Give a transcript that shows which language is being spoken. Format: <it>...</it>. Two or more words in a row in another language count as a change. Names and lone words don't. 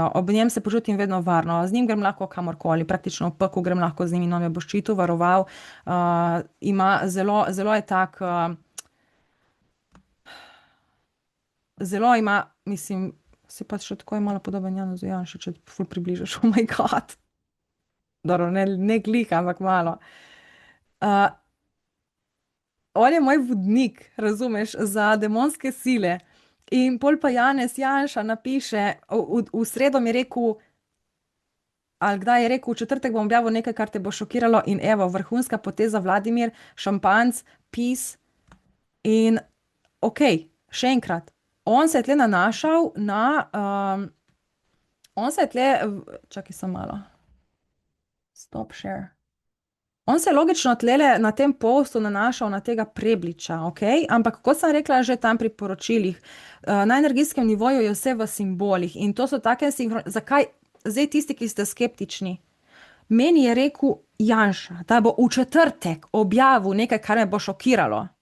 <sl>Ob njem se počutim vedno varno. Z njim grem lahko kamorkoli, praktično v pekel grem lahko z njim in on me bo ščitil, varoval. Zelo je tak, zelo ima, mislim, se pač še tako je malo podoben Janezu Janši, če te ful približaš,</sl> <en>oh my god.</en> <sl>Dobro, ne glih, ampak malo. On je moj vodnik, razumeš, za demonske sile. In pol pa Janez Janša napiše, v sredo mi je rekel, ali kdaj je rekel, v četrtek bom objavil nekaj, kar te bo šokiralo in evo, vrhunska poteza Vladimir, šampanc, peace. In ok, še enkrat, on se je tle nanašal na, čakaj sem malo,</sl> <en>stop share.</en> <sl>On se je logično tlele na tem postu nanašal na tega Prebliča, ok? Ampak kot sem rekla že tam pri poročilih, na energijskem nivoju je vse v simbolih in to so take zakaj, zdaj tisti, ki ste skeptični, meni je rekel Janša, da bo v četrtek objavil nekaj, kar me bo šokiralo.</sl>